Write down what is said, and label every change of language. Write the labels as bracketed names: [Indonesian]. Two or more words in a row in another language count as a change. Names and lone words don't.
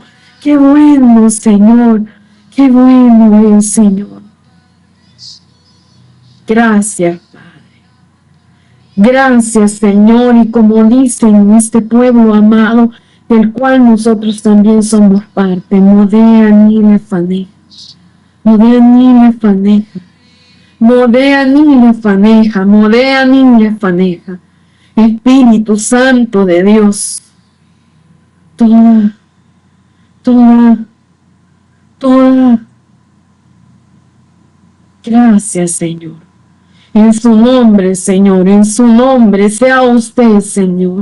[Spanish] Qué bueno, Señor. Qué bueno es, Señor. Gracias, Padre. Gracias, Señor. Y como dicen este pueblo amado, del cual nosotros también somos parte. Modea ni le faneja. Modea ni le faneja. Modea ni le faneja. Modea ni le faneja. Espíritu Santo de Dios. Toda. Gracias, Señor. En su nombre, Señor, en su nombre, sea usted, Señor.